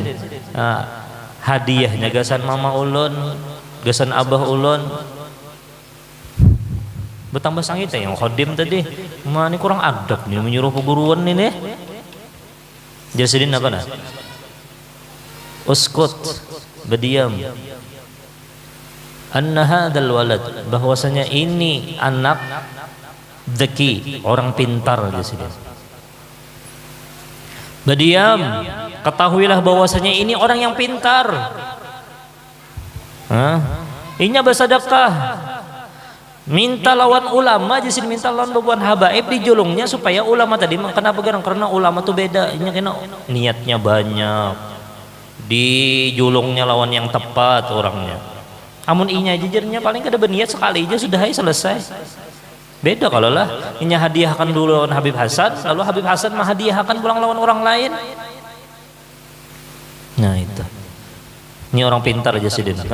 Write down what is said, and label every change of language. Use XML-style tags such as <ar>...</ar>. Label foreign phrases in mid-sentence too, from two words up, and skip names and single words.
<bjn>Hadiahnya gasan mama ulun, gasan abah ulun. Bertambah sangit yang khodim tadi. Ini kurang adab nih menyuruh peguruan ini. Jasidin apa nah? Uskut, berdiam.</bjn> <ar>أن هذا الولد,</ar> <bjn>bahwasanya ini anak dzaki, orang pintar Jasidin. Berdiam, ketahuilah bahwasanya ini orang yang pintar. Inya bersedekah. Minta lawan ulama jadi minta lawan bebuan habaib dijulungnya supaya ulama tadi kenapa gerang karena ulama tuh beda ini kena niatnya banyak dijulungnya lawan yang tepat orangnya amun inya jujurnya paling kada berniat sekali aja sudah selesai beda kalau lah inya hadiahkan dulu lawan Habib Hasan lalu Habib Hasan menghadiahkan pulang lawan orang lain nah itu ini orang pintar aja sih Dina.</bjn>